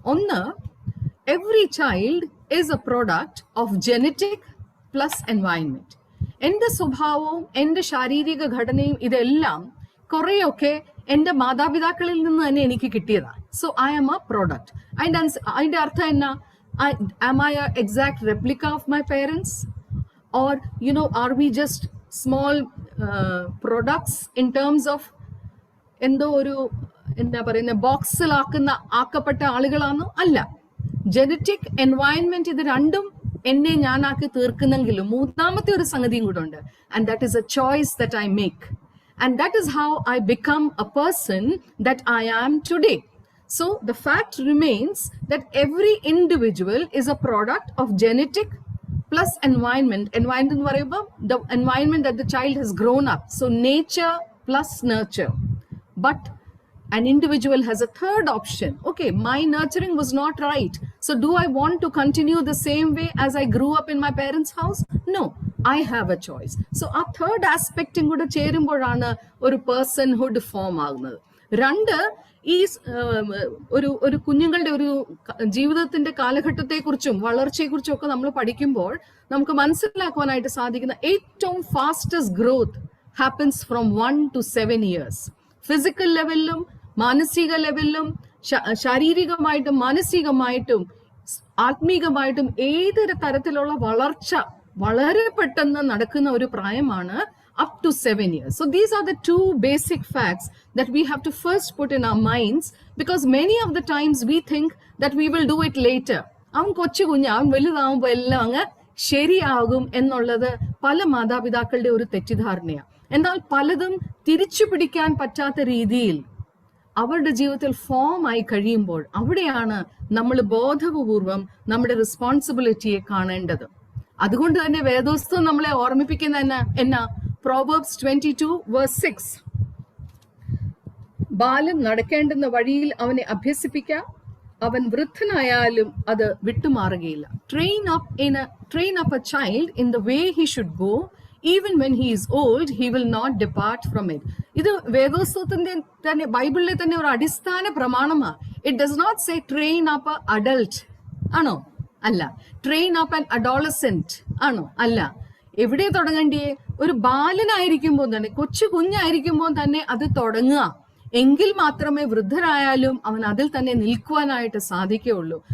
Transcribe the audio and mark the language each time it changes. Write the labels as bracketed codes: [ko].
[ml] ഒന്ന്, [en] Every child is a product of genetic plus environment. [ml] എന്റെ സ്വഭാവവും എന്റെ ശാരീരിക ഘടനയും ഇതെല്ലാം കുറെയൊക്കെ എന്റെ മാതാപിതാക്കളിൽ നിന്ന് തന്നെ എനിക്ക് കിട്ടിയതാണ്. [en] So I am a product. [ml] അതിന്റെ അർത്ഥം എന്നാ? [en] am I an exact replica of my parents, or are we just small products in terms of [ml] എന്തോ ഒരു എന്താ പറയുന്ന ആക്കപ്പെട്ട ആളുകളാണോ? അല്ല. ജനറ്റിക് എൻവയൺമെന്റ് ഇത് രണ്ടും എന്നെ ഞാനാക്കി തീർക്കുന്നെങ്കിലും മൂന്നാമത്തെ ഒരു സംഗതിയും കൂടെ ഉണ്ട്. [en] And that is a choice that I make. And that is how I become a person that I am today. So the fact remains that every individual is a product of genetic plus environment. Environment [ml] എന്ന് പറയുമ്പോൾ [en] the environment that the child has grown up. So nature plus nurture. But an individual has a third option. Okay, my nurturing was not right. So do I want to continue the same way as I grew up in my parents' house? No, I have a choice. [ml] So ആ third aspect കൂടെ ചേരുമ്പോഴാണ് ഒരു personhood form ആകുന്നത്. രണ്ട്, ഈ ഒരു കുഞ്ഞുങ്ങളുടെ ഒരു ജീവിതത്തിന്റെ കാലഘട്ടത്തെക്കുറിച്ചും വളർച്ചയെക്കുറിച്ചും ഒക്കെ നമ്മൾ പഠിക്കുമ്പോൾ നമുക്ക് മനസ്സിലാക്കുവാനായിട്ട് സാധിക്കുന്ന ഏറ്റവും [en] Fastest growth happens from 1 to 7 years. [ml] Physical ലെവലിലും മാനസിക ലെവലിലും ശാരീരികമായിട്ടും മാനസികമായിട്ടും ആത്മീകമായിട്ടും ഏതൊരു തരത്തിലുള്ള വളർച്ച വളരെ പെട്ടെന്ന് നടക്കുന്ന ഒരു പ്രായമാണ് [en] up to 7 years. So these are the two basic facts that we have to first put in our minds, because many of the times we think that we will do it later. [ml] അവൻ കൊച്ചു കുഞ്ഞ്, അവൻ വലുതാവുമ്പോൾ എല്ലാം അങ്ങ് ശരിയാകും എന്നുള്ളത് പല മാതാപിതാക്കളുടെ ഒരു തെറ്റിദ്ധാരണയാണ്. എന്നാൽ പലതും തിരിച്ചു പിടിക്കാൻ പറ്റാത്ത രീതിയിൽ അവരുടെ ജീവിതത്തിൽ ഫോം ആയി കഴിയുമ്പോൾ അവിടെയാണ് നമ്മൾ ബോധപൂർവം നമ്മുടെ റെസ്പോൺസിബിലിറ്റിയെ കാണേണ്ടത്. അതുകൊണ്ട് തന്നെ വേദോസ്തം നമ്മളെ ഓർമ്മിപ്പിക്കുന്ന എന്നാ Proverbs 22 verse 6. ബാലൻ നടക്കേണ്ടുന്ന വഴിയിൽ അവനെ അഭ്യസിപ്പിക്കാം, അവൻ വൃദ്ധനായാലും അത് വിട്ടുമാറുകയില്ല. [en] Train up a child in the way he should go, even when he is old he will not depart from it. [ml] ഇത് വേദോസ്തവത്തിന്റെ തന്നെ ബൈബിളിലെ തന്നെ ഒരു അടിസ്ഥാന പ്രമാണമാണ്. [en] It does not say train up a adult ആണോ? [ml] അല്ല. [en] Train up an adolescent [ml] ആണോ? അല്ല. എവിടെ തുടങ്ങണ്ടേ? ഒരു ബാലനായിരിക്കുമ്പോൾ തന്നെ, കൊച്ചു കുഞ്ഞായിരിക്കുമ്പോൾ തന്നെ അത് തുടങ്ങുക. എങ്കിൽ മാത്രമേ വൃദ്ധരായാലും അവൻ അതിൽ തന്നെ നിൽക്കുവാനായിട്ട് സാധിക്കുകയുള്ളൂ.